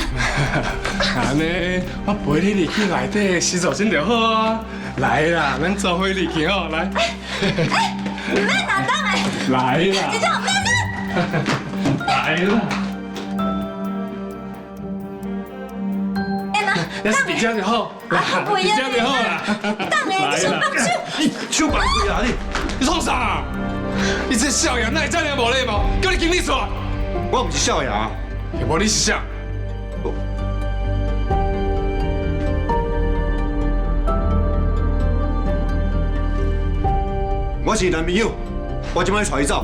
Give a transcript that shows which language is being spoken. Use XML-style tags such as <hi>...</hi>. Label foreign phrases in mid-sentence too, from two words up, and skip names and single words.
<nan>安尼，我陪你入去内底洗手间就好啊。来啦，咱做伙入去哦，来。唔免啦，当诶。来啦。这种唔免啦。来啦。哎呐，要是伫遮就好，来，伫遮就好啦。当诶，你手放手。你手放开啊！你创啥？你这少爷哪会这样无礼貌？叫你经理出来。我唔是少爷啊。无你是啥？我是男朋友，我今摆带伊走。</nan>